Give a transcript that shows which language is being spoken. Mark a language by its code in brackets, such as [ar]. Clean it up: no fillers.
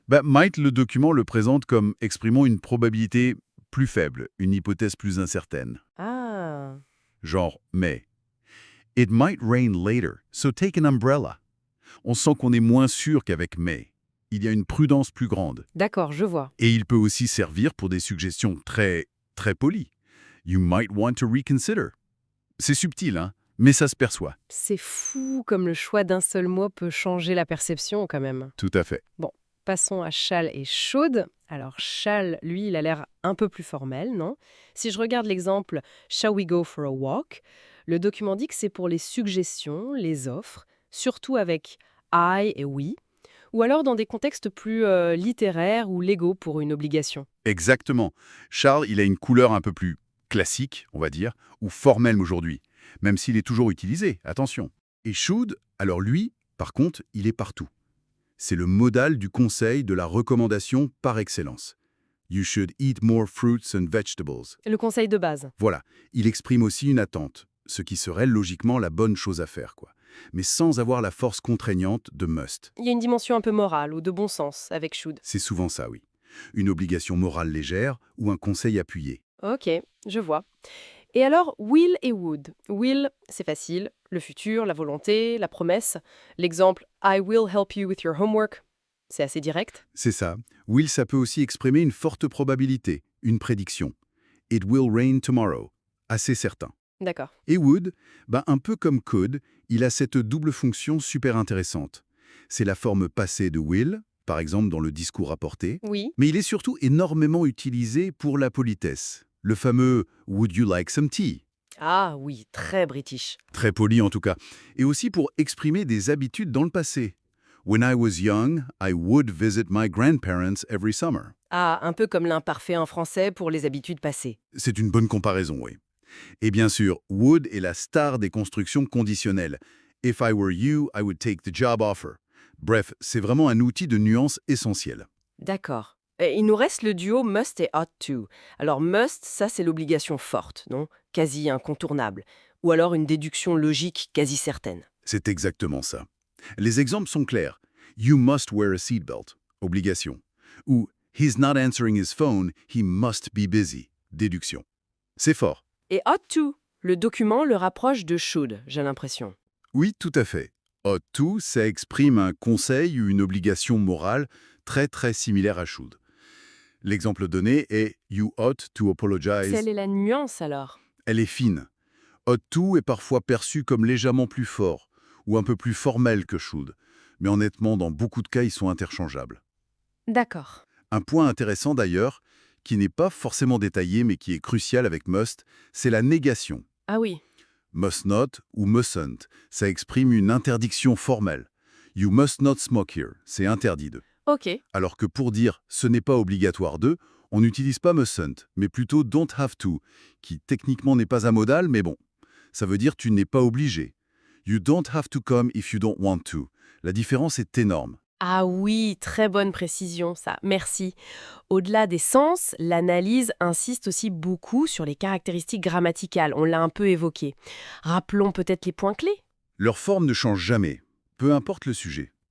[fr] Might, le document le présente comme exprimant une probabilité plus faible, une hypothèse plus incertaine. Ah. Genre [en] may. It might rain later, so take an umbrella. [fr] On sent qu'on est moins sûr qu'avec may. Il y a une prudence plus grande. D'accord, je vois. Et il peut aussi servir pour des suggestions très polies. [en] You might want to reconsider. [fr] C'est subtil, mais ça se perçoit. C'est fou comme le choix d'un seul mot peut changer la perception quand même. Tout à fait. Bon, passons à shall et should. Alors shall, lui, il a l'air un peu plus formel, non? Si je regarde l'exemple [en] Shall we go for a walk? [fr] Le document dit que c'est pour les suggestions, les offres, surtout avec I et we, ou alors dans des contextes plus littéraires ou légaux pour une obligation. Exactement. Charles, il a une couleur un peu plus classique, on va dire, ou formel aujourd'hui, même s'il est toujours utilisé, attention. Et should, alors lui, par contre, il est partout. C'est le modal du conseil de la recommandation par excellence. [en] You should eat more fruits and vegetables. [fr] Le conseil de base. Voilà, il exprime aussi une attente, ce qui serait logiquement la bonne chose à faire, quoi. Mais sans avoir la force contraignante de must. Il y a une dimension un peu morale ou de bon sens avec should. C'est souvent ça, oui. Une obligation morale légère ou un conseil appuyé. Ok, je vois. Et alors, will et would. Will, c'est facile. Le futur, la volonté, la promesse. L'exemple [en] I will help you with your homework. [fr] C'est assez direct. C'est ça. Will, ça peut aussi exprimer une forte probabilité, une prédiction. [en] It will rain tomorrow. [fr] Assez certain. D'accord. Et would, un peu comme could, il a cette double fonction super intéressante. C'est la forme passée de will, par exemple dans le discours rapporté, Oui. mais il est surtout énormément utilisé pour la politesse. Le fameux [en] « Would you like some tea ?» [fr] Ah oui, très british. Très poli en tout cas. Et aussi pour exprimer des habitudes dans le passé. [en] When I was young, I would visit my grandparents every summer. [fr] Ah, un peu comme l'imparfait en français pour les habitudes passées. C'est une bonne comparaison, oui. Et bien sûr, would est la star des constructions conditionnelles. [en] If I were you, I would take the job offer. [fr] Bref, c'est vraiment un outil de nuance essentiel. D'accord. Et il nous reste le duo must et ought to. Alors must, ça c'est l'obligation forte, non? Quasi incontournable. Ou alors une déduction logique quasi certaine. C'est exactement ça. Les exemples sont clairs. [en] You must wear a seatbelt. [fr] Obligation. Ou [en] he's not answering his phone, he must be busy. [fr] Déduction. C'est fort. Et ought to, le document le rapproche de should, j'ai l'impression. Oui, tout à fait. Ought to, ça exprime un conseil ou une obligation morale très similaire à should. L'exemple donné est [en] You ought to apologize. [fr] Quelle est la nuance alors? Elle est fine. Ought to est parfois perçu comme légèrement plus fort ou un peu plus formel que should. Mais honnêtement, dans beaucoup de cas, ils sont interchangeables. D'accord. Un point intéressant d'ailleurs, qui n'est pas forcément détaillé mais qui est crucial avec must, c'est la négation. Ah oui. Must not ou mustn't, ça exprime une interdiction formelle. [en] You must not smoke here, [fr] c'est interdit de. Ok. Alors que pour dire ce n'est pas obligatoire de, on n'utilise pas mustn't, mais plutôt [en] don't have to, [fr] qui techniquement n'est pas un modal, mais bon. Ça veut dire tu n'es pas obligé. [en] You don't have to come if you don't want to. [fr] La différence est énorme. Ah oui, très bonne précision ça, merci. Au-delà des sens, l'analyse insiste aussi beaucoup sur les caractéristiques grammaticales, on l'a un peu évoqué. Rappelons peut-être les points clés. Leur forme ne change jamais, peu importe le sujet.